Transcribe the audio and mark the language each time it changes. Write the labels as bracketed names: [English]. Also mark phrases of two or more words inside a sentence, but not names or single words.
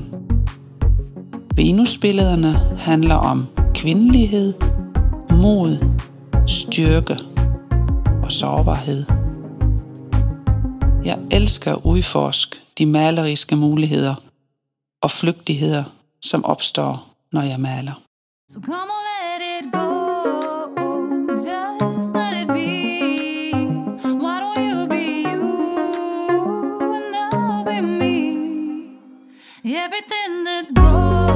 [Danish] Venusbillederne handler om kvindelighed, mod, styrke og sårbarhed. Jeg elsker at udforske de maleriske muligheder og flygtigheder, som opstår, når jeg maler. [English] So come on, let it go, just let it be. Why don't you be you and I'll be me? Everything that's broken